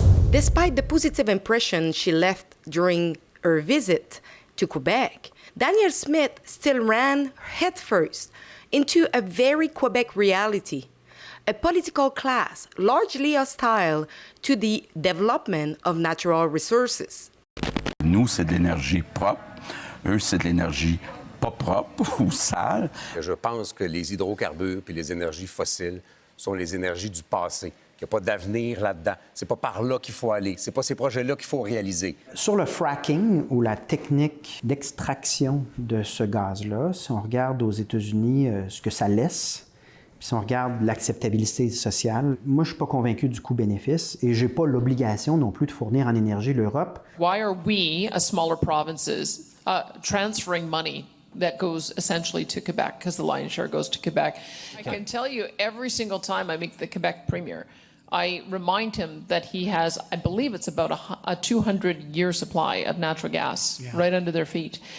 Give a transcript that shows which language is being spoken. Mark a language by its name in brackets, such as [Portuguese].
[English] Despite the positive impression she left during her visit to Quebec, Danielle Smith still ran headfirst into a very Quebec reality, a political class largely hostile to the development of natural resources. [French] Nous, c'est de l'énergie propre. Eux, c'est de l'énergie pas propre ou sale. Je pense que les hydrocarbures et les énergies fossiles sont les énergies du passé. Il n'y a pas d'avenir là-dedans. C'est pas par là qu'il faut aller. C'est pas ces projets-là qu'il faut réaliser. Sur le fracking ou la technique d'extraction de ce gaz-là, si on regarde aux États-Unis ce que ça laisse, puis si on regarde l'acceptabilité sociale, moi je suis pas convaincu du coût-bénéfice et j'ai pas l'obligation non plus de fournir en énergie l'Europe. [English] Why are we, as smaller provinces, transferring money that goes essentially to Quebec, because the lion's share goes to Quebec? I can tell you every single time I meet the Quebec Premier, I remind him that he has, I believe it's about a 200-year supply of natural gas right under their feet.